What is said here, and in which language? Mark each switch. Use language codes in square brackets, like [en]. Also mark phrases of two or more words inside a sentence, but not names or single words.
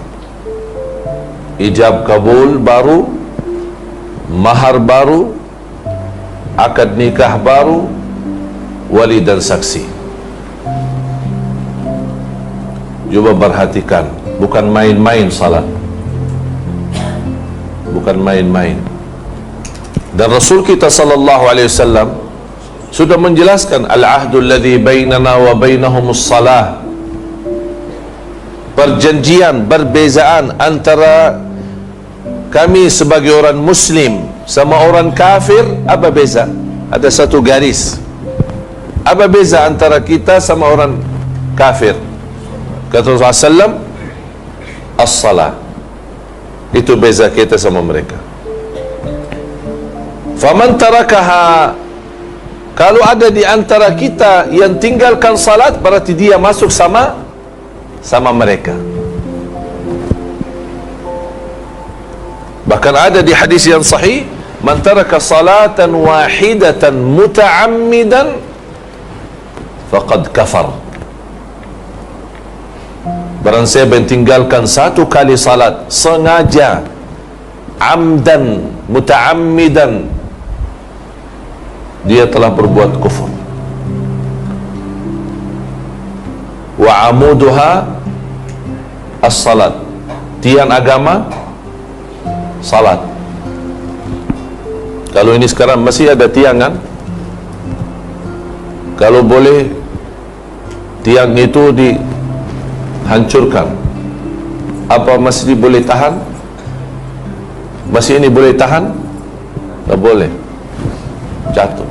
[ms] Ijab kabul baru, mahar baru, akad nikah baru, wali dan saksi. Cuba perhatikan, bukan main-main salat, bukan main-main. Dan Rasul kita sallallahu alaihi wasallam sudah menjelaskan [ar] العهد الذي بيننا وبينهم الصلاة. [ms] Perjanjian, perbezaan antara kami sebagai orang muslim sama orang kafir, apa beza? Ada satu garis. Apa beza antara kita sama orang kafir? Kata Rasulullah SAW, as-salah. Itu beza kita sama mereka. [ar] فمن تركها, [ms] kalau ada di antara kita yang tinggalkan salat, berarti dia masuk sama mereka. Bahkan ada di hadis yang sahih, [ar] من ترك صلاة واحدة متعمدا فقد كفر. [ms] Barang siapa yang tinggalkan satu kali salat sengaja, [ar] عمدا متعمدا, [ms] dia telah berbuat kufur. [ar] وعمودها الصلاة, [ms] tiang agama salat. Kalau ini sekarang masih ada tiangan, kalau boleh tiang itu dihancurkan, apa masjid boleh tahan? Masjid ini boleh tahan? Tak boleh, jatuh.